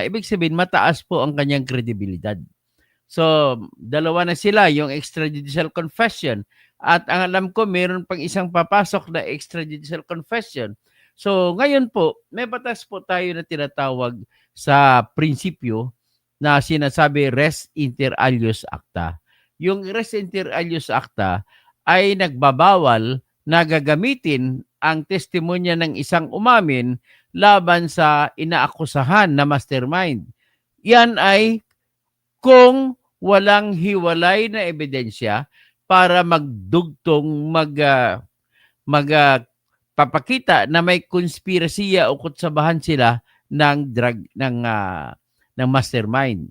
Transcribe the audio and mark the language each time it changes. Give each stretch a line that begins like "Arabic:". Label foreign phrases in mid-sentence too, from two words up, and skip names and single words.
Filipino: Ibig sabihin, mataas po ang kanyang kredibilidad. So, dalawa na sila, yung
English: extrajudicial confession.
Filipino: At ang alam ko, mayroon pang isang papasok na
English: extrajudicial confession.
Filipino: So, ngayon po, may batas po tayo na tinatawag sa prinsipyo na sinasabi
Latin: res inter alios acta.
Filipino: Yung
Latin: res inter alios acta
Filipino: ay nagbabawal na gagamitin ang testimonya ng isang umamin laban sa inaakusahan na mastermind. Yan ay kung walang hiwalay na ebidensya para magdugtong papakita na may konspirasiya o kutsabahan sila ng mastermind.